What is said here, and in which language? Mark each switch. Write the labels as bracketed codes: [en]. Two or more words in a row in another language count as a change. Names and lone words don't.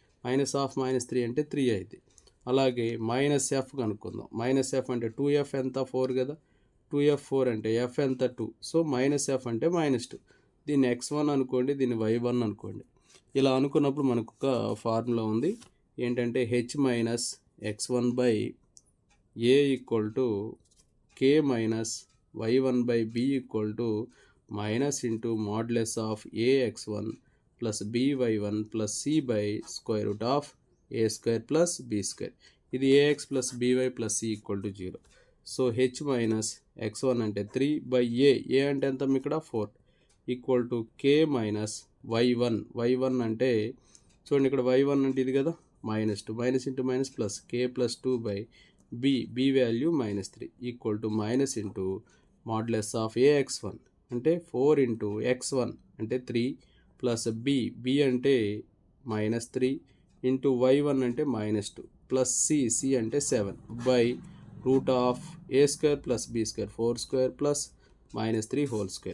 [te] -3 అంటే 3 అయింది. అలాగే -f కనుక్కుందాం. -f అంటే 2f ఎంత, 4 కదా, 2f 4 అంటే f ఎంత, 2. సో -f అంటే -2. దీన్ని x1 అనుకోండి, దీన్ని y1 అనుకోండి. ఇలా అనుకున్నప్పుడు మనకు ఒక ఫార్ములా ఉంది. ఏంటంటే h - x1/a = k - y1/b - (ax1 + by1 + c/√a² + b². ఇది ax + by + c = 0. సో h - x1 అంటే 3/a, a అంటే ఎంత ఇక్కడ 4 = k - y1. y1 అంటే చూడండి, ఇక్కడ y1 అంటే ఇది కదా, -2 -(-) ప్లస్ k + 2/b, b వాల్యూ -3 = (ax1 అంటే 4 ఇంటూ x1 అంటే 3 ప్లస్ b అంటే -3 ఇంటూ y1 అంటే -2 ప్లస్ c అంటే 7 [en] by root of a square plus b square 4 square plus -3 whole square.